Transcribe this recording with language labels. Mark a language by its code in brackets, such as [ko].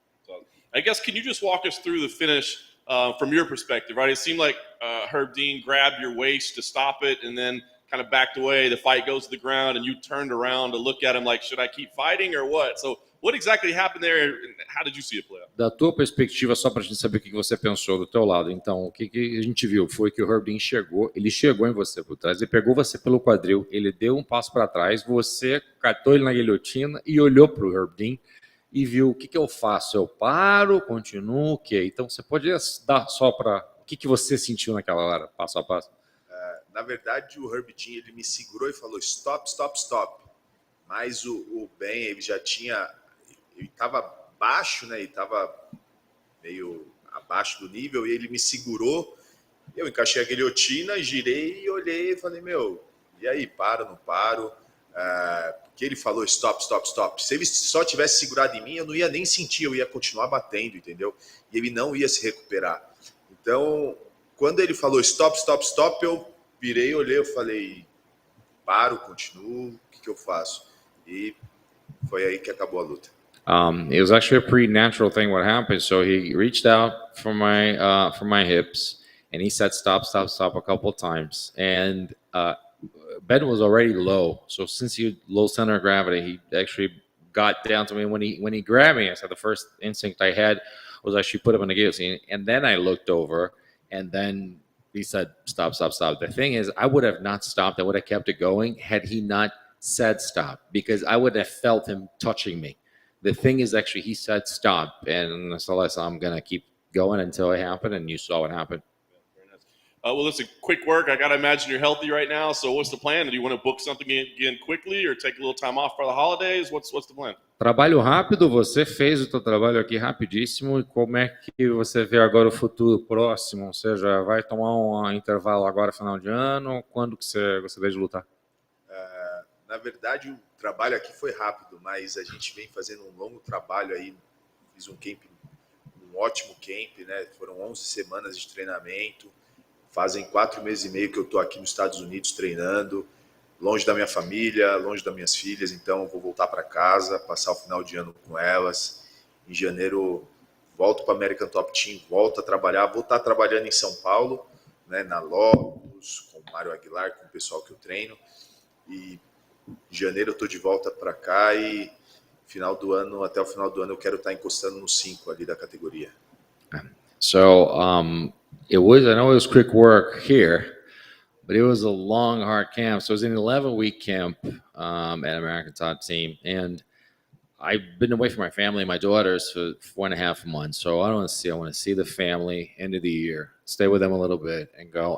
[en] So, I guess, can you just walk us through the finish from your perspective, right? It seemed like Herb Dean grabbed your waist to stop it and then kind of backed away. The fight goes to the ground and you turned around to look at him like, should I keep fighting or what? So what exactly happened there and how did you see it play out? [pt] Da tua perspectiva, só pra gente saber o que você pensou do teu lado. Então, o que a gente viu foi que o Herb Dean chegou em você por trás, ele pegou você pelo quadril, ele deu um passo para trás, você catou ele na guilhotina e olhou pro Herb Dean e viu o que eu faço? Eu paro, continuo, o quê? Então, você pode dar só para o que você sentiu naquela hora, passo a passo? Na verdade, o Herb Dean, ele me segurou e falou [en] stop, stop, stop. [pt] Mas o Ben, ele já tinha... Ele estava baixo, né? Ele estava meio abaixo do nível e ele me segurou. Eu encaixei a guilhotina, girei e olhei e falei, meu, e aí, paro, não paro? Porque ele falou [en] stop, stop, stop. [pt] Se ele só tivesse segurado em mim, eu não ia nem sentir, eu ia continuar batendo, entendeu? E ele não ia se recuperar. Então, quando ele falou [en] stop, stop, stop, [pt] eu virei, olhei, eu falei, paro, continuo, o que eu faço? E foi aí que acabou a luta. [en] It was actually a pretty natural thing what happened. So he reached out for my hips and he said stop, stop, stop a couple of times. And Ben was already low. So since he had low center of gravity, he actually got down to me. When he grabbed me, I said the first instinct I had was I should put him in the guillotine. And then I looked over and then he said, stop, stop, stop. The thing is, I would have not stopped. I would have kept it going had he not said stop, because I would have felt him touching me. The thing is, actually, he said stop. And so I'm going to keep going until it happened. And you saw what happened. Well, listen, quick work. I got to imagine you're healthy right now. So what's the plan? Do you want to book something again quickly or take a little time off for the holidays? What's the plan? [pt] Trabalho rápido, você fez o seu trabalho aqui rapidíssimo. E como é que você vê agora o futuro próximo? Ou seja, vai tomar um intervalo agora, final de ano? Quando que você gostaria de lutar? Na verdade, o trabalho aqui foi rápido, mas a gente vem fazendo um longo trabalho aí. Fiz um camp, um ótimo camp, né? Foram 11 semanas de treinamento. Fazem 4 meses e meio que eu estou aqui nos Estados Unidos treinando, longe da minha família, longe das minhas filhas, então eu vou voltar para casa, passar o final de ano com elas. Em janeiro, volto para a American Top Team, volto a trabalhar, vou estar trabalhando em São Paulo, né, na Lotus, com o Mário Aguilar, com o pessoal que eu treino. E em janeiro eu estou de volta para cá e até o final do ano eu quero estar encostando no 5 ali da categoria. [en] So it was, I know it was quick work here, but it was a long, hard camp. So it was an 11-week camp at American Top Team. And I've been away from my family and my daughters for 4.5 months. So I want to see the family end of the year, stay with them a little bit and go.